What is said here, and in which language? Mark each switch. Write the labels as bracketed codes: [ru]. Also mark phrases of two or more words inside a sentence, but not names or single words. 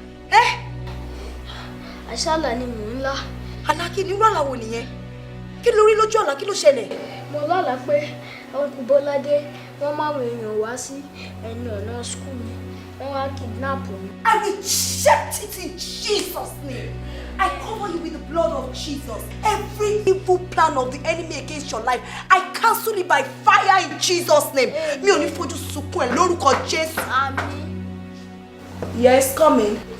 [yo] Ẹ́! Àṣálà ni mò ń lá. Àlá kí ni? Irú àlá wo nìyẹn? Kí ló rí lójú àlá? Kí ló ṣẹlẹ̀? Mo lálàá pé Uncle Bọ́ládé, wọ́n máwọn èèyàn wá sí ẹnu ọ̀nà school mi. Wọ́n wá kidnap mi. [en] I reject it in Jesus' name. I cover you with the blood of Jesus. Every evil plan of the enemy against your life, I cancel it by fire in Jesus' name. Amen. [yo] Mi ò ní fojú sunkún ẹ lórúkọ Jésù. Àmín. [en] Yes, come in.